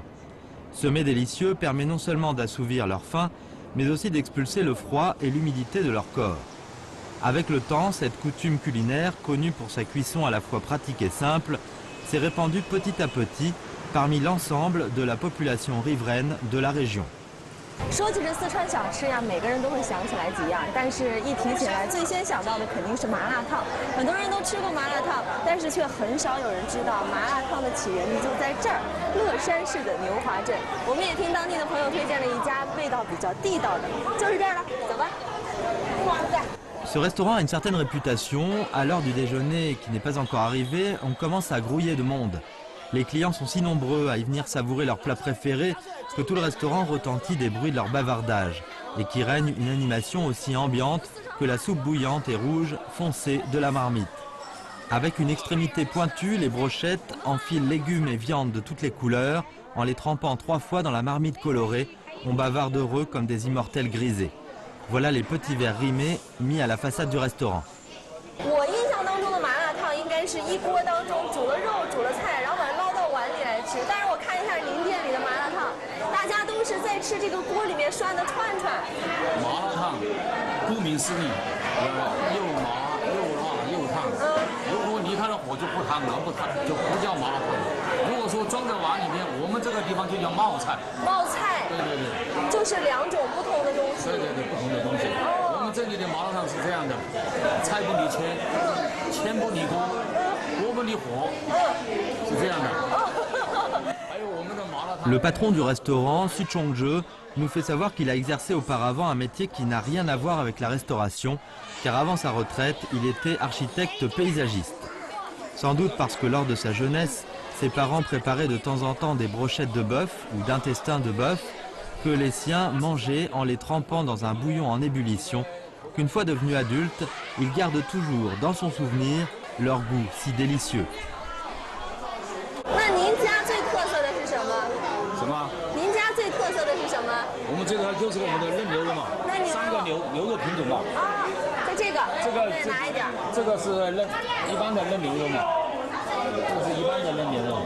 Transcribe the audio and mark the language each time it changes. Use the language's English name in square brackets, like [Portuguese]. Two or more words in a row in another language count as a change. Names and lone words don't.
[French] Ce mets délicieux permet non seulement d'assouvir leur faim, mais aussi d'expulser le froid et l'humidité de leur corps. Avec le temps, cette coutume culinaire, connue pour sa cuisson à la fois pratique et simple, s'est répandue petit à petit parmi l'ensemble de la population riveraine de la région. [Chinese] 说起这四川小吃呀，每个人都会想起来几样，但是一提起来，最先想到的肯定是麻辣烫。很多人都吃过麻辣烫，但是却很少有人知道麻辣烫的起源地就在这儿——乐山市的牛华镇。我们也听当地的朋友推荐了一家味道比较地道的，就是这儿了。走吧。 [French] Ce restaurant a une certaine réputation. À l'heure du déjeuner qui n'est pas encore arrivé, on commence à grouiller de monde. Les clients sont si nombreux à y venir savourer leurs plats préférés que tout le restaurant retentit des bruits de leur bavardage et qui règne une animation aussi ambiante que la soupe bouillante et rouge foncée de la marmite. Avec une extrémité pointue, les brochettes enfilent légumes et viandes de toutes les couleurs. En les trempant 3 fois dans la marmite colorée, on bavarde heureux comme des immortels grisés. Voilà les petits verres rimés mis à la façade du restaurant. [Chinese] 我印象当中的麻辣烫应该是一锅当中煮了肉、煮了菜，然后把它捞到碗里来吃。但是我看一下您店里的麻辣烫，大家都是在吃这个锅里面涮的串串。麻辣烫，顾名思义， 又麻又辣又烫。如果离开了火就不烫了，就不叫麻辣烫。如果说装在碗里面，我们这个地方就叫冒菜。冒菜。对对对。就是2种不同的东西。对对对，不同的东西。我们这里的麻辣烫是这样的：菜不离签，签不离锅，锅不离火，是这样的。还有我们的麻辣烫。 [French] Le patron du restaurant, Su Chongje, nous fait savoir qu'il a exercé auparavant un métier qui n'a rien à voir avec la restauration, car avant sa retraite, il était architecte paysagiste. Sans doute parce que lors de sa jeunesse, ses parents préparaient de temps en temps des brochettes de bœuf ou d'intestins de bœuf que les siens mangeaient en les trempant dans un bouillon en ébullition, qu'une fois devenu adulte, il garde toujours dans son souvenir leur goût si délicieux. [Chinese] 那您家最特色的是什么？什么？您家最特色的是什么？我们这个就是我们的嫩牛肉嘛，3个牛肉品种嘛。啊，在这个再拿一点。这个是一般的嫩牛肉嘛，这是一般的嫩牛肉。